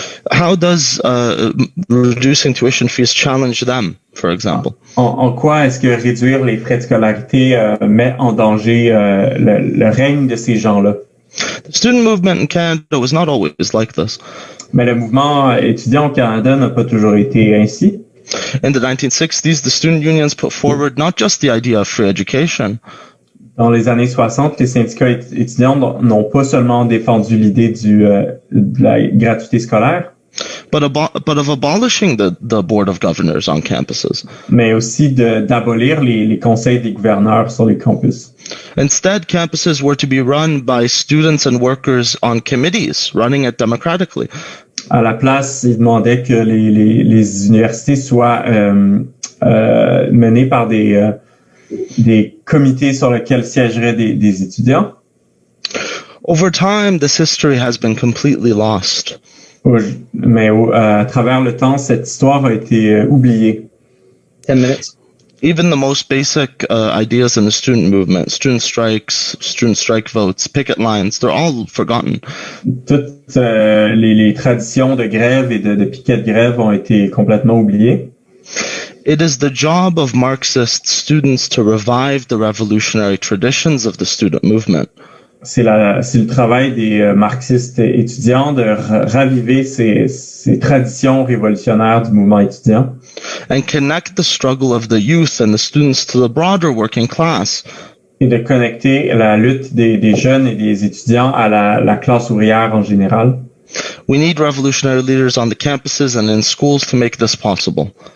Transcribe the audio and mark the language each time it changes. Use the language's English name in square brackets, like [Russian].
[English] How does reducing tuition fees challenge them, for example? [French] En quoi est-ce que réduire les frais de scolarité met en danger le règne de ces gens-là? [English] The student movement in Canada was not always like this. [French] Mais le mouvement étudiant au Canada n'a pas toujours été ainsi. [English] In the 1960s, the student unions put forward not just the idea of free education. [French] Dans les années 60, les syndicats étudiants n'ont pas seulement défendu l'idée de la gratuité scolaire, [English] but of abolishing the board of governors on campuses. [French] Mais aussi d'abolir les conseils des gouverneurs sur les campus. [English] Instead, campuses were to be run by students and workers on committees, running it democratically. [French] À la place, ils demandaient que les universités soient menées par des comités sur lesquels siégeraient des étudiants. [English] Over time, this history has been completely lost. [French] Mais à travers le temps, cette histoire a été oubliée. [English] 10 minutes. Even the most basic ideas in the student movement, student strikes, student strike votes, picket lines, they're all forgotten. [French] Toutes les traditions de grève et de piquet de grève ont été complètement oubliées. [English] It is the job of Marxist students to revive the revolutionary traditions of the student movement. [French] C'est le travail des marxistes étudiants de raviver ces traditions révolutionnaires du mouvement étudiant. [English] And connect the struggle of the youth and the students to the broader working class. [French] Et de connecter la lutte des jeunes et des étudiants à la classe ouvrière en général. [English] We need revolutionary leaders on the campuses and in schools to make this possible.